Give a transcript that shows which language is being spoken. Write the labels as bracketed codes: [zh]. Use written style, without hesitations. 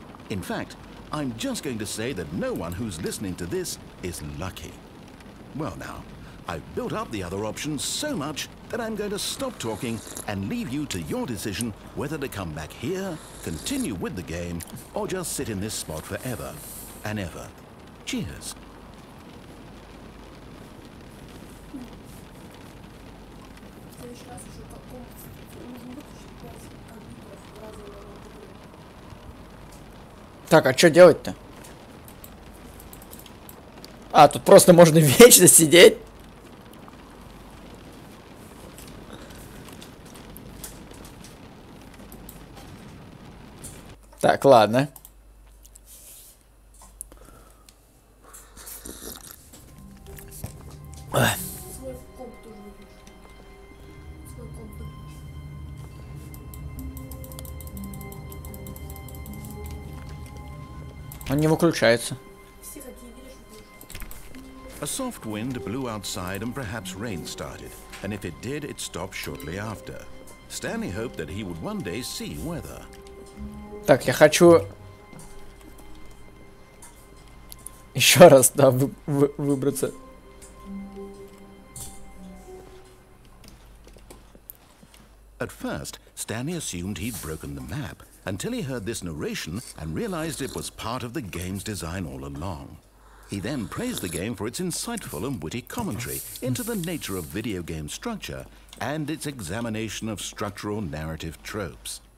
[en] In fact, I'm just going to say that no one who's listening to this is lucky. Well now, I've built up the other option so much that I'm going to stop talking and leave you to your decision whether to come back here, continue with the game, or just sit in this spot forever and ever. Cheers. [ru] В следующий раз уже нужно выключить 5 компьютеров в разные народы. Так, а что делать-то? А, тут просто можно вечно сидеть. Так, ладно. Свой комп тоже выключу. Свой комп выключу. Он не выключается. Все какие видишь, выключу. [en] A soft wind blew outside and perhaps rain started, and if it did, it stopped shortly after. Stanley hoped that he would one day see weather. [ru] Так, я хочу еще раз, да, выбраться. [en] At first, Stanley assumed he'd broken the map until he heard this narration and realized it was part of the game's design all along. He then praised the game for its insightful and witty commentary into the nature of video game structure and its examination of structural narrative tropes.